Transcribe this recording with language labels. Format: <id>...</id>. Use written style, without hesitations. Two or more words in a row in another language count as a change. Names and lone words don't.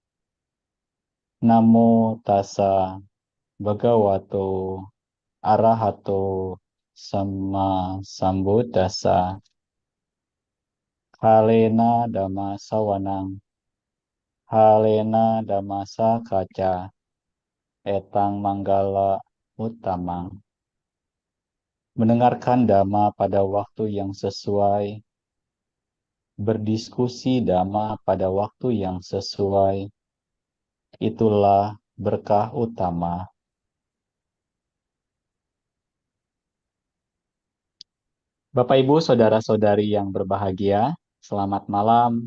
<pi>Namo tassa bhagavato arahato sama sambuddhassa. Halena Dhamma Sawanang, Halena Dhammasa Kaca, Etang Manggala Uttamang.</pi> <id>Mendengarkan Dhamma pada waktu yang sesuai, berdiskusi Dhamma pada waktu yang sesuai, itulah berkah utama. Bapak Ibu Saudara-saudari yang berbahagia, selamat malam.</id>